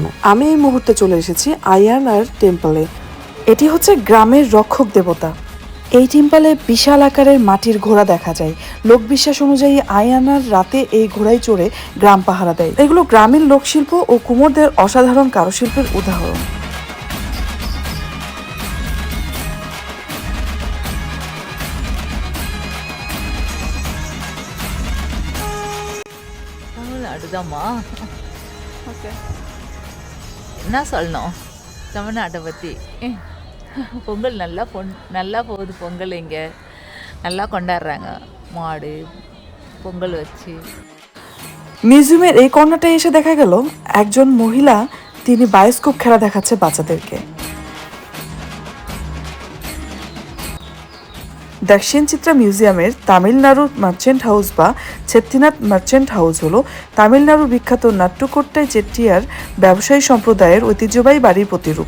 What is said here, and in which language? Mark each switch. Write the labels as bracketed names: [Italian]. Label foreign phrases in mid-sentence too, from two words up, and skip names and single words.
[Bangla] আমি এই মুহূর্তে চলে এসেছি আয়ানার টেম্পলে। এটি হচ্ছে গ্রামের রক্ষক দেবতা। এই টেম্পলে বিশাল আকারের মাটির ঘোড়া দেখা যায়। লোকবিশ্বাস অনুযায়ী আয়ানার রাতে এই ঘোড়ায় চড়ে গ্রাম পাহারা দেয়। এগুলো গ্রামীণ লোকশিল্প ও কুমোরদের অসাধারণ কারুশিল্পের উদাহরণ। [Tamil] அடுதாம்மா ஓகே என்ன சொல்லணும் தமிழ்நாட்டை பற்றி? பொங்கல் நல்லா போகுது. பொங்கல் இங்கே நல்லா கொண்டாடுறாங்க, மாடு பொங்கல் வச்சு। [Bangla] মিউজিয়ামের এই কর্নারটায় এসে দেখা গেল একজন মহিলা, তিনি বায়োস্কোপ খেলা দেখাচ্ছে বাচ্চাদেরকে। দক্ষিণ চিত্রা মিউজিয়ামের তামিলনাড়ুর [English] merchant house [Bangla] বা চেট্টিনাথ [English] merchant house [Bangla] হলো তামিলনাড়ুর বিখ্যাত নাট্যকোট্টাই চেট্টিয়ার ব্যবসায়ী সম্প্রদায়ের ঐতিহ্যবাহী বাড়ির প্রতিরূপ।